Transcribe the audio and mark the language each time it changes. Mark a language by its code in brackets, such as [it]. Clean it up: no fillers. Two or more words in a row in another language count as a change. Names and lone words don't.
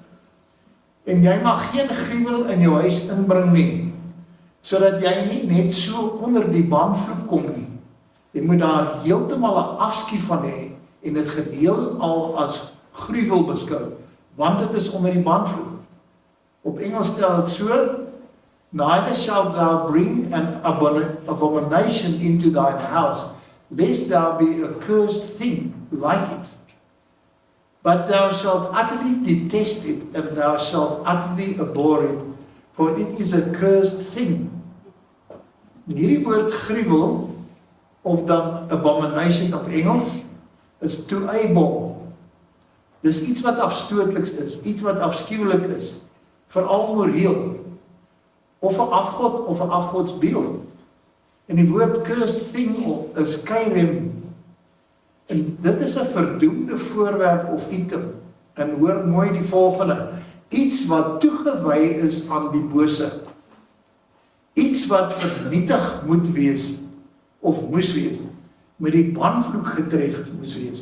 [af] En jy mag geen gruwel in jou huis inbring nie, sodat jy nie net so onder die banvloek kom nie. Jy moet daar heeltemal 'n afskie van hê en dit geheel al as gruwel beskou, want dit is onder die banvloek. Op Engels stel dit so, [en] neither shalt thou bring an abomination into thine house, lest thou be a cursed thing like it. But thou shalt utterly detest it, and thou shalt utterly abhor it, for it is a cursed thing. [af] Hierdie woord gruwel, of dan abomination op Engels, is [en] to abhor. [af] Dis iets wat afstootliks is, iets wat afskuwelik is, veral moreel, of 'n afgod of 'n afgodsbeeld. En die woord [en] cursed thing [af] is kairem. En dit is 'n verdoemde voorwerp of item. En hoor mooi die volgende: iets wat toegewy is aan die bose. Iets wat vernietig moet wees of moes wees, met die banvloek getref moes wees.